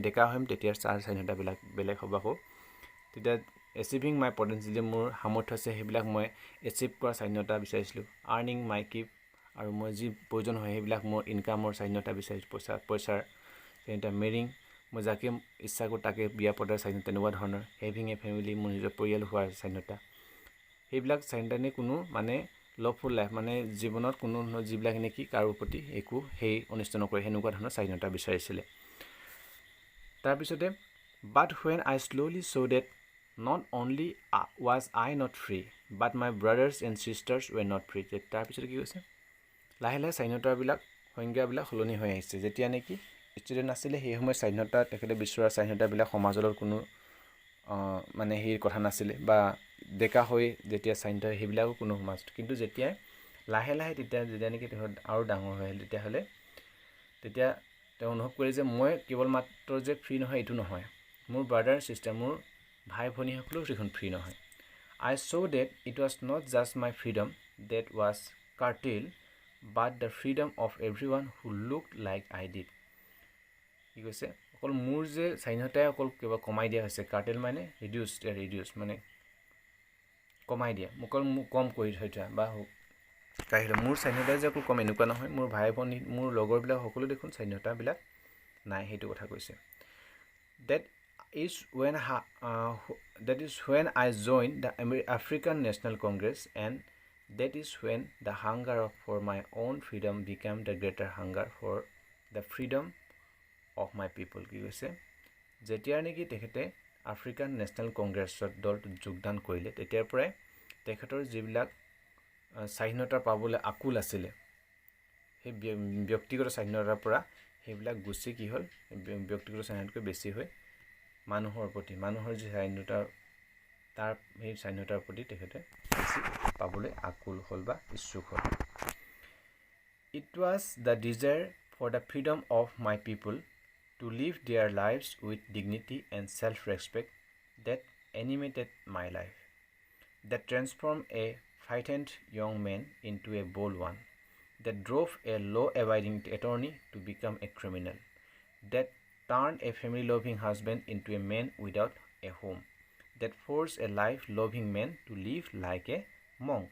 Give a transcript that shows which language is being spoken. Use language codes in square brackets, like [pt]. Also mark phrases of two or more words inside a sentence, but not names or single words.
[as] ডেকা হ'ম তেতিয়া স্বাধীনতাবিলাক বেলেগ হ'ব আকৌ তেতিয়া [en] achieving my potential [as] যে মোৰ সামৰ্থ্য আছে সেইবিলাক মই এচিভ কৰা স্বাধীনতা বিচাৰিছিলোঁ [en] earning my keep [as] আৰু মই যি প্ৰয়োজন হয় সেইবিলাক মোৰ ইনকামৰ স্বাধীনতা বিচাৰিছোঁ পইচাৰ স্বাধীনতা মেৰিং মই যাকে ইচ্ছা কৰোঁ তাকে বিয়া পতাৰ স্বাধীনতা তেনেকুৱা ধৰণৰ [en] having a family [as] মোৰ নিজৰ পৰিয়াল হোৱাৰ স্বাধীনতা সেইবিলাক স্বাধীনতা নে কোনো মানে [en] lawful life [as] মানে জীৱনত কোনো যিবিলাক নেকি কাৰো প্ৰতি একো সেই অনিষ্ট নকৰে সেনেকুৱা ধৰণৰ স্বাধীনতা বিচাৰিছিলে [en] তাৰপিছতে but when I slowly saw that not only was I not free but my brothers and sisters were not free [as] তাৰপিছতে কি কৈছে লাহে লাহে স্বাধীনতাবিলাক সংজ্ঞাবিলাক সলনি হৈ আহিছে যেতিয়া নেকি ষ্টুডেণ্ট আছিলে সেই সময়ত স্বাধীনতা তেখেতে বিচৰা স্বাধীনতাবিলাক সমাজৰ কোনো মানে সেই কথা নাছিলে বা ডেকা হৈ যেতিয়া স্বাধীনতা সেইবিলাকো কোনো সমাজ কিন্তু যেতিয়া লাহে লাহে যেতিয়া নেকি তেওঁ আৰু ডাঙৰ হৈ আহিল তেতিয়া তেওঁ অনুভৱ কৰে যে মই কেৱল মাত্ৰ যে ফ্ৰী নহয় এইটো নহয় মোৰ [en] brother sister [as] মোৰ ভাই ভনীসকলেও দেখোন ফ্ৰী নহয় [en] I saw that it was not just my freedom that was curtailed but the freedom of everyone who looked like I did [as] কি কৈছে অকল মোৰ যে স্বাধীনতাই অকল কিবা কমাই দিয়া হৈছে কাৰ্টেল মানে ৰিডিউচ মানে কমাই দিয়া মোক কম কৰি থৈ যোৱা বা কাহিলে মোৰ স্বাধীনতাই যে অকল কম এনেকুৱা নহয় মোৰ ভাই ভনী মোৰ লগৰবিলাক সকলো দেখোন স্বাধীনতাবিলাক নাই সেইটো কথা কৈছে [en] that is when I joined the African National Congress and that is when the hunger for my own freedom became the greater hunger for the freedom of my people [as] কি কৈছে যেতিয়া নেকি তেখেতে আফ্ৰিকান নেশ্যনেল কংগ্ৰেছৰ দলত যোগদান কৰিলে তেতিয়াৰ পৰাই তেখেতৰ যিবিলাক স্বাধীনতা পাবলৈ আকুল আছিলে সেই ব্যক্তিগত স্বাধীনতাৰ পৰা সেইবিলাক গুচি কি হ'ল ব্যক্তিগত স্বাধীনতাতকৈ বেছি হৈ মানুহৰ যি স্বাধীনতা তাৰ সেই স্বাধীনতাৰ প্ৰতি তেখেতে বেছি পাবলৈ আকুল হ'ল বা ইচ্ছুক হ'ল [en] It was the desire for the freedom of my people to live their lives with dignity and self-respect that animated my life, that transformed a frightened young man into a bold one, that drove a law-abiding attorney to become a criminal, that turned a family-loving husband into a man without a home, that forced a life-loving man to live like a monk.